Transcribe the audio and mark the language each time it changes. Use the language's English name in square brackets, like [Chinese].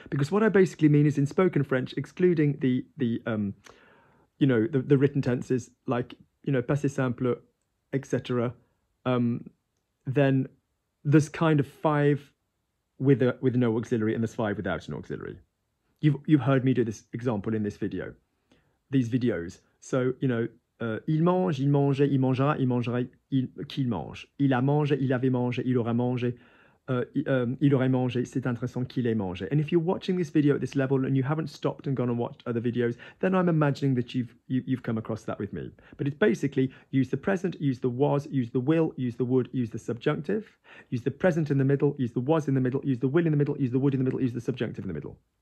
[English] Because what I basically mean is in spoken French, excluding the written tenses like, passé simple, etc., then there's kind of 5 with no auxiliary and there's 5 without an auxiliary. You've heard me do this example in this video, these videos. [French] So, il mange, il mangeait, il mangera, il mangerait, qu'il mange. Il a mangé, il avait mangé, il aura mangé, il aurait mangé, c'est intéressant qu'il ait mangé. [English] And if you're watching this video at this level and you haven't stopped and gone and watched other videos, then I'm imagining that you've come across that with me. But it's basically use the present, use the was, use the will, use the would, use the subjunctive, use the present in the middle, use the was in the middle, use the will in the middle, use the would in the middle, use the subjunctive in the middle.